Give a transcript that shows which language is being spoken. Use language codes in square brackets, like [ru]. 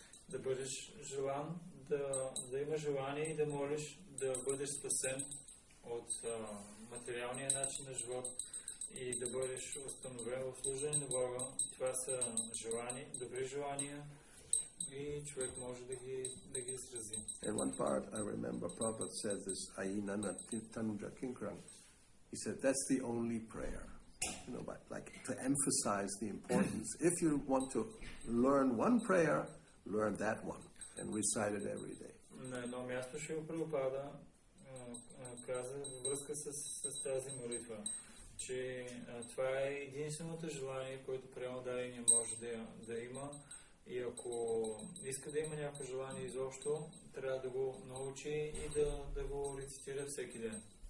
[bg] Да бъдеш желан, да имаш желание и да молиш, да бъдеш спасен от материалния начин на живот и да бъдеш установен в служение на Бога. Това са желания, добри желания и човек може да ги изрази. [en] In one part, I remember Prabhupada said this, Ainana Tanuja Kinkrang. He said, that's the only prayer. But like to emphasize the importance. If you want to learn one prayer, learn that one and recite it every day. [bg] На едно място Шрила Прабхупада каза във връзка с тази молитва, че това е единственото желание, което преемодайния може да има, и ако иска да има някакво желание изобщо, трябва да го научи и да го рецитира всеки ден.